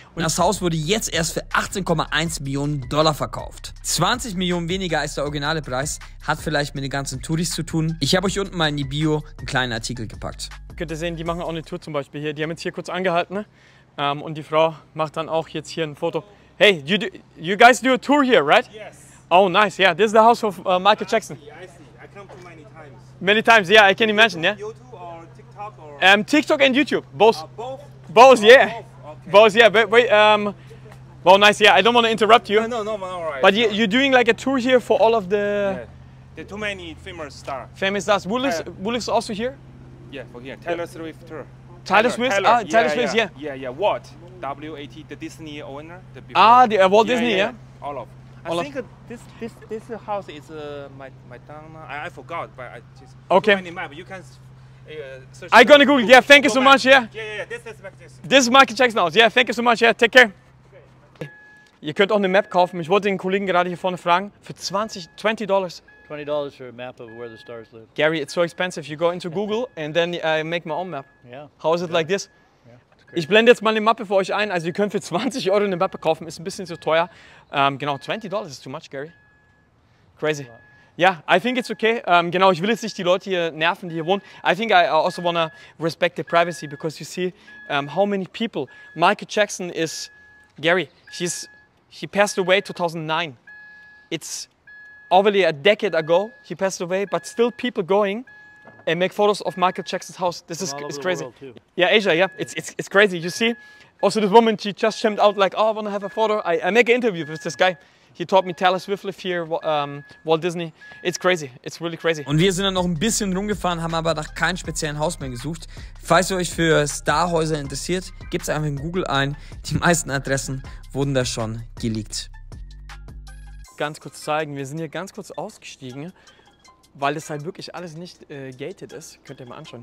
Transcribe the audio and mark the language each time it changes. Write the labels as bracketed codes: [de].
[de] Und das Haus wurde jetzt erst für 18,1 Millionen Dollar verkauft. 20 Millionen weniger als der originale Preis, hat vielleicht mit den ganzen Touris zu tun. Ich habe euch unten mal in die Bio einen kleinen Artikel gepackt. Könnt ihr sehen, die machen auch eine Tour zum Beispiel hier. Die haben jetzt hier kurz angehalten, ne? Und die Frau macht dann auch jetzt hier ein Foto. [en] Hey, you guys do a tour here, right? Yes. Oh, nice. Yeah, this is the house of Michael Jackson. I see. I come to many times. Many times, yeah, I can imagine, yeah. YouTube or TikTok or? TikTok and YouTube, both. Both. Both, yeah. Both. Okay. Both, yeah. But wait, well, nice. Yeah, I don't want to interrupt you. No, all right. But you're doing like a tour here for all of the There are too many famous stars. Famous stars. Who lives also here? Yeah, for here. Taylor Swift. Tyler Swift? Ah, Tyler Swift, yeah. Yeah. Walt. W-A-T, the Disney owner. The Walt Disney, yeah? All of. I think this house is Madonna. I forgot, but I just. Okay. Too many map. You can search. I'm gonna Google. Yeah, thank you so much. Yeah. Yeah. This is Michael Jackson. This is Michael Jackson house. Yeah, thank you so much. Yeah, take care. Okay. [de] Ihr könnt auch eine Map kaufen. Ich wollte den Kollegen gerade hier vorne fragen. Für $20. [en] $20 for a map of where the stars live. Gary, it's so expensive. You go into Google and then I make my own map. Yeah. How is it like this? Yeah, [de] ich blende jetzt mal eine Mappe für euch ein. Also ihr könnt für 20 Euro eine Mappe kaufen. Ist ein bisschen zu teuer. Genau, [en] $20 is too much, Gary. Crazy. Yeah, I think it's okay. [de] Genau, ich will jetzt nicht die Leute hier nerven, die hier wohnen. [en] I think I also want to respect the privacy because you see how many people. Michael Jackson is, Gary, he passed away 2009. It's already a decade ago he passed away, but still people going and make photos of Michael Jackson's house. This is it's crazy. Yeah, Asia, yeah, it's crazy. You see, also this woman, she just shimmed out like, oh, I want to have a photo. I make an interview with this guy. He taught me Taylor Swift live here, Walt Disney. It's crazy. It's really crazy. [de] Und wir sind dann noch ein bisschen rumgefahren, haben aber nach keinem speziellen Haus mehr gesucht. Falls ihr euch für Starhäuser interessiert, gebt es einfach in Google ein. Die meisten Adressen wurden da schon geleakt. Ganz kurz zeigen, wir sind hier ganz kurz ausgestiegen, weil das halt wirklich alles nicht gated ist. Könnt ihr mal anschauen.